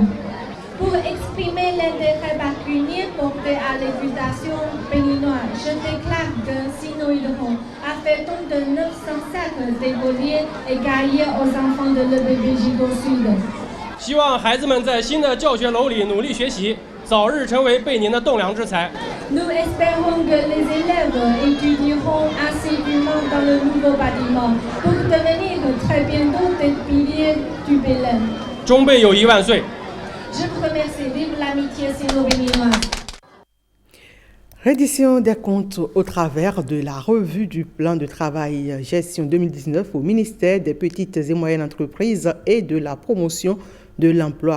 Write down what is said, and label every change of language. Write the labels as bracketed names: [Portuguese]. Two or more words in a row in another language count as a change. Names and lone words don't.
[French] Pour exprimer l'intérêt particulier porté à l'éducation béninoise, je déclare que Sino Hydro a fait don de 900 sacs d'écoliers et cahiers aux enfants de l'EBBJ au Sud. [Chinese] 希望孩子们在新的教学楼里努力学习，早日成为贝宁的栋梁之才。 [French] Nous espérons que les élèves étudieront assidûment dans le nouveau bâtiment pour devenir très bientôt des piliers du Bénin. [Chinese] 中贝友谊万岁！ [French] Je vous remercie. Vive l'amitié sino-béninoise. Reddition des comptes au travers de la revue du plan de travail gestion 2019 au ministère des petites et moyennes entreprises et de la promotion de l'emploi.